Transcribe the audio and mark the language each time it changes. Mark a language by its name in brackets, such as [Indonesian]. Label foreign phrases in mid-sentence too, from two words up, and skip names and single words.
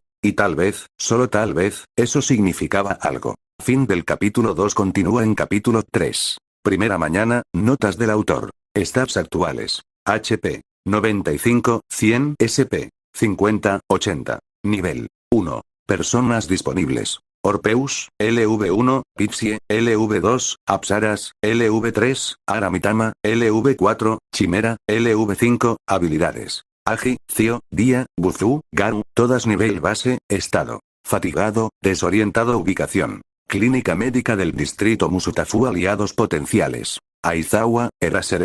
[Spanish] Y tal vez, solo tal vez, eso significaba algo. Fin del capítulo 2 continúa en capítulo 3. Primera mañana, notas del autor. Stats actuales. HP. 95, 100 SP. 50, 80. Nivel 1. Personas disponibles. Orpeus, LV1, Pixie, LV2, Apsaras, LV3, Aramitama, LV4, Chimera, LV5, habilidades. Agi, Cio, Dia, Buzu, Garu, todas nivel base, estado. Fatigado, desorientado ubicación. Clínica médica del distrito Musutafu aliados potenciales. Aizawa, Erasere.